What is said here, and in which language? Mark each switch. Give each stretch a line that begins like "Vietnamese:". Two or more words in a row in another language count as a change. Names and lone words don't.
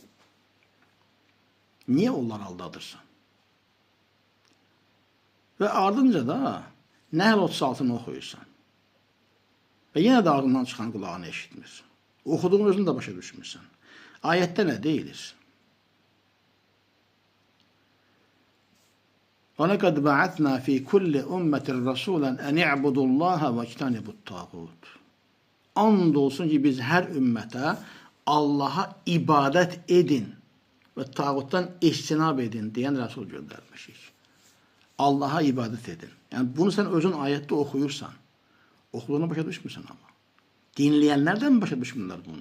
Azerbaijani: Niyə onları aldadırsan? Və ardınca da Nəhl 36-nı oxuyursan. Və yenə də ağzından çıxan qulağını eşitmir. Oxuduğun özünü də başa düşmürsən. Ayətdə nə deyilir?
Arabic: وَلَقَدْ بَعَثْنَا فِي كُلِّ أُمَّةٍ رَسُولًا أَنْ اِعْبُدُوا اللّٰهَ وَاجْتَنِبُوا الطَّاغُوتَ.
Azerbaijani: And olsun ki biz hər ümmətə Allaha ibadət edin və tağutdan istinab edin deyən Rəsul göndərmişik. Allah'a ibadət edin. Yəni bunu sən özün ayətdə oxuyursan. Oxuduğunu başa düşmürsən amma. Dinləyənlərdən başa düşmürlər bunu.